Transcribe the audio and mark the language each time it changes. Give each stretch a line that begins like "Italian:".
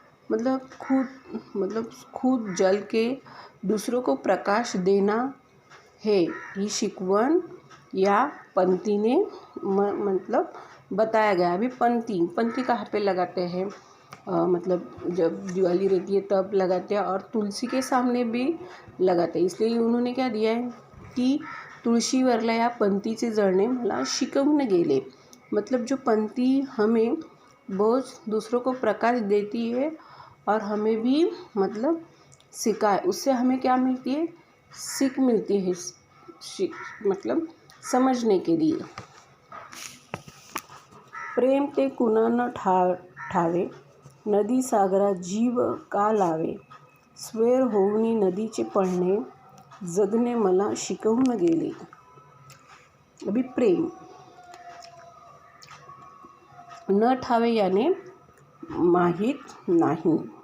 Hindi: मतलब खुद जल के दूसरों को प्रकाश देना है,
Marathi: ही शिकवण
Hindi: या पंथी मतलब बताया गया. अभी पंथी कहाँ पे लगाते हैं, मतलब जब दिवाली रहती है तब लगाते हैं, और तुलसी के सामने भी लगाते हैं. इसलिए उन्होंने क्या दिया है कि
Marathi: तुळशीवरल्या या पंथीचे जळणे मला शिकवून गेले.
Hindi: मतलब जो पंथी हमें बहुत दूसरों को प्रकाश देती है और हमें भी मतलब सिखाए, उससे हमें क्या मिलती है, सीख मिलती है, मतलब समझने के लिए.
Marathi: प्रेम ते कुणा न ठावे, नदी सागरा जीव का लावे, स्वेर होऊनी नदीचे पळणे जगणे मला शिकवून गेले. अभी प्रेम न ठावे याने माहीत नाही.